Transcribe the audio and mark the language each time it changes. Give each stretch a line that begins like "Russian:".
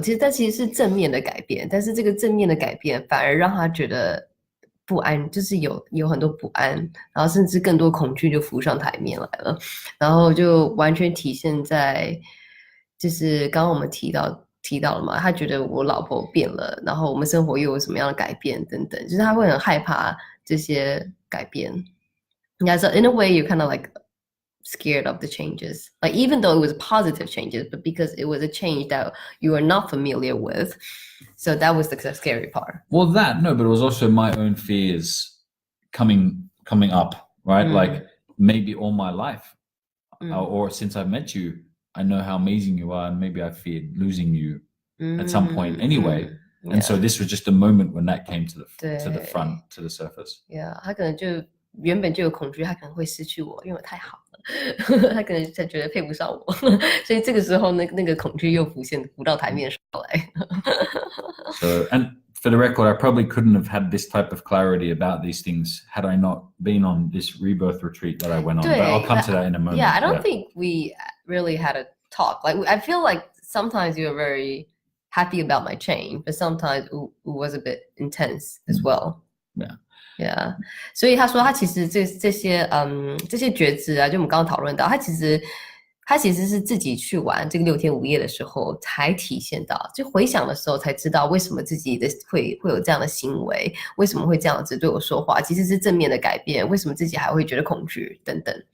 Chinese: 其实是正面的改变，但是这个正面的改变反而让他觉得不安，就是有很多不安，然后甚至更多恐惧就浮上台面来了，然后就完全体现在就是刚刚我们提到了嘛，他觉得我老婆变了，然后我们生活又有什么样的改变等等，就是他会很害怕这些改变。
English: Yeah, so in a way, you're kind of like scared of the changes. Like even though it was positive changes, but because it was a change that you were not familiar with, so that was the scary part. Well, but it was also my own fears coming up, right? Like maybe all my life, or since I met you, I know how amazing you are, and maybe I feared losing you at some point anyway. And so this was just a moment when that came to the front, to the surface.
Chinese: Yeah, 他可能就原本就有恐惧，他可能会失去我，因为我太好了，他可能才觉得配不上我，所以这个时候那个恐惧又浮到台面上来。
English: So, and for the record, I probably couldn't have had this type of clarity about these things had I not been on this rebirth retreat that I went on. But I'll come to that in a moment. Yeah, I don't think we really had a talk. Like I feel like sometimes you were very happy about my change, but sometimes it was a bit intense as well.
Chinese: Yeah, 所以他说他其实这些觉知啊，就我们刚刚讨论到，他其实是自己去玩这个6天5夜的时候才体现到，就回想的时候才知道为什么自己的会有这样的行为，为什么会这样子对我说话，其实是正面的改变，为什么自己还会觉得恐惧等等。